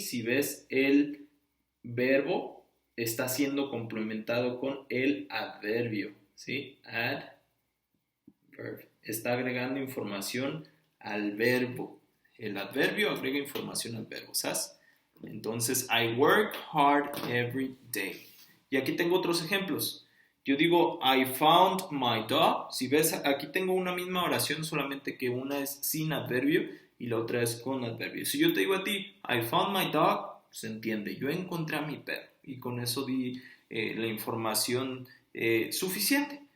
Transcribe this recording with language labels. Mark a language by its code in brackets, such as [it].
[es] Si ves, el verbo está siendo complementado con el adverbio, ¿sí? Adverb. Está agregando información al verbo. El adverbio agrega información al verbo, ¿sabes? Entonces, [en] I work hard every day. [es] Y aquí tengo otros ejemplos. Yo digo, [en] I found my dog. [es] Si ves, aquí tengo una misma oración, solamente que una es sin adverbio y la otra es con adverbio. Si yo te digo a ti, [en] I found my dog, [es] se entiende, yo encontré a mi perro. Y con eso di la información suficiente.